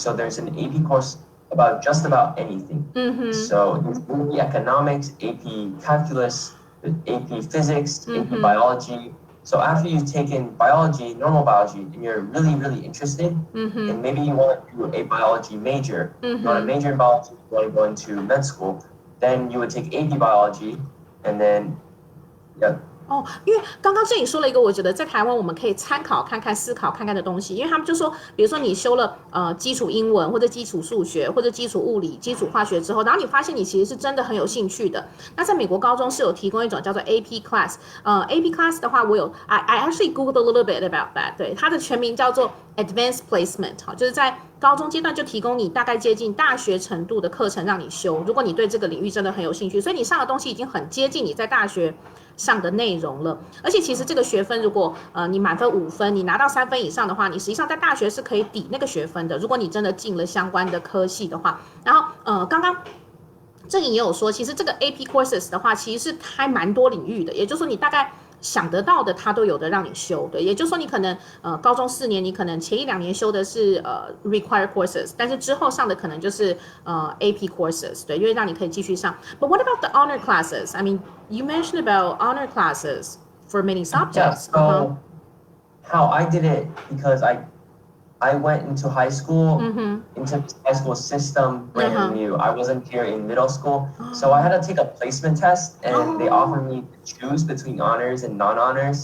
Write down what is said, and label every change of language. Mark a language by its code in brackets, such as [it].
[en] So there's an AP course about just about anything. So there's AP economics, AP calculus, AP physics, AP biology. So after you've taken biology, normal biology, and you're really, really interested, and maybe you want to do a biology major, you want to major in biology, you want to go into med school, then you would take AP biology, and then, yeah. [zh] 因为刚刚郑颖说了一个，我觉得在台湾我们可以参考看看、思考看看的东西，因为他们就说，比如说你修了基础英文或者基础数学或者基础物理、基础化学之后，然后你发现你其实是真的很有兴趣的。那在美国高中是有提供一种叫做 AP class，AP class 的话， [en] I actually googled a little bit about that， [zh] 对，它的全名叫做 Advanced Placement， 就是在高中阶段就提供你大概接近大学程度的课程让你修，如果你对这个领域真的很有兴趣，所以你上的东西已经很接近你在大学上的内容了。而且其实这个学分如果你满分5分，你拿到3分以上的话，你实际上在大学是可以抵那个学分的，如果你真的进了相关的科系的话。然后刚刚郑颖也有说，其实这个 AP courses 的话其实是还蛮多领域的，也就是说你大概想得到的它都有的让你修，对，也就是说你可能高中4年，你可能前1-2年修的是required courses， 但是之后上的可能就是AP courses， 对，因为让你可以继续上。 [en] But what about the honor classes? I mean, you mentioned about honor classes for many subjects. Yeah, so how I did it, because I went into high school, into the high school system brand new. I wasn't here in middle school. So I had to take a placement test, and they offered me to choose between honors and non-honors.